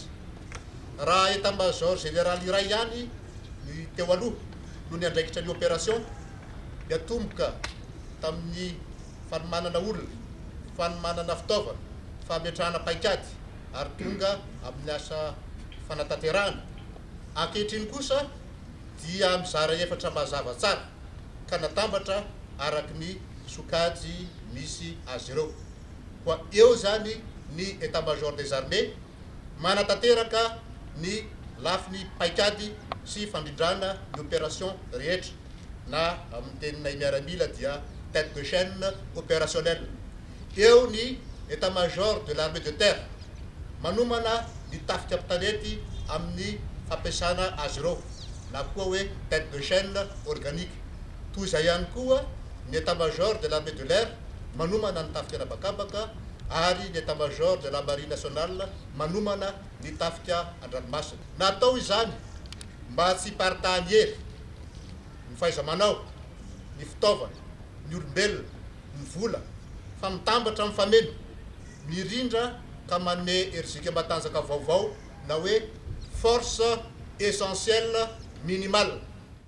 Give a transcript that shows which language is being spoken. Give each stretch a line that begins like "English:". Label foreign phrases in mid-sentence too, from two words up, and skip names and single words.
Malagasy: Raha
French: état-major général
Malagasy: iray ihany ny teo aloha no ny andraikitra ny opération dia tomboka tamin'ny fanomanana olona, fanomanana fitaovana, fametrahana paikady ary tonga amin'ny asa fanatanterahana. Ankehitriny kosa dia mizara efatra mazava tsara ka natambatra araky ny sokajy misy azy ireo. Koa eo zany ny
French: état-major des armées
Malagasy: manatanteraka ny lafiny paikady sy fandrindrana ny opération rehetra na amin'ny teninay miaramila dia
French: tête de chaîne opérationnelle.
Malagasy: Eo ny
French: état-major de l'armée de terre
Malagasy: manomana ny tafika ampitanety amin'ny fampiasana azy ireo na koa hoe
French: tête de chaîne organique.
Malagasy: Toy izay ihany koa ny
French: état-major de l'armée de l'air
Malagasy: manomana ny tafika anabakabaka ary ny
French: état-major de la marine nationale
Malagasy: manomana ny tafika an-dranomasina. Natao izany mba tsy paritahany hery ny fahaiza-manao, ny fitaovana, ny olombelona, ny vola fa mitambatra amin'ny fameno, mirindra ka manome herizika matanjaka vaovao na hoe
French: force essentielle minimale.